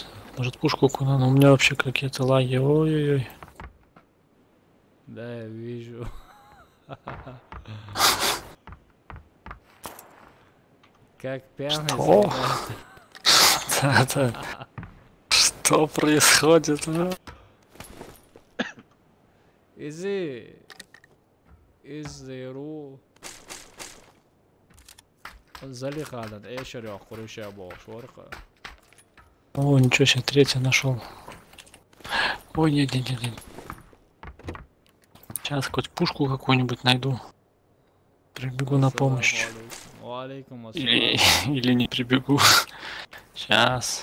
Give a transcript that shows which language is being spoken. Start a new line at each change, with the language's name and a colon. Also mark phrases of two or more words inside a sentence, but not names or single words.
Russian: Может пушку куда, но у меня вообще какие-то лаги. Ой-ой-ой. Да, я вижу. Как пьяный Что? солдат. Да-да. Что происходит? А? Изыру. Залихадан, эшерёх, хруща бог, шорха. О, ничего себе, третий нашел. Ой, нет. Сейчас хоть пушку какую-нибудь найду. Прибегу на помощь. Алейкум Или не прибегу. Сейчас.